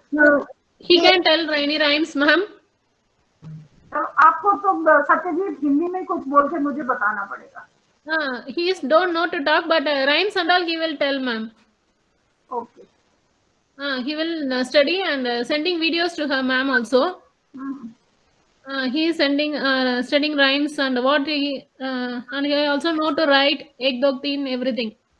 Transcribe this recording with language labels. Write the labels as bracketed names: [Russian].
[English] No, he can tell any rhymes, ma'am. [Hindi] तो आपको तो सत्यजीत हिंदी में कुछ बोल के मुझे बताना पड़ेगा. [English] He don't know to talk, but rhymes and all he will tell, ma'am. Okay. He will study and sending videos to her ma'am also. He is sending studying rhymes and what he and he also know to write [Hindi] ek do teen [English] everything.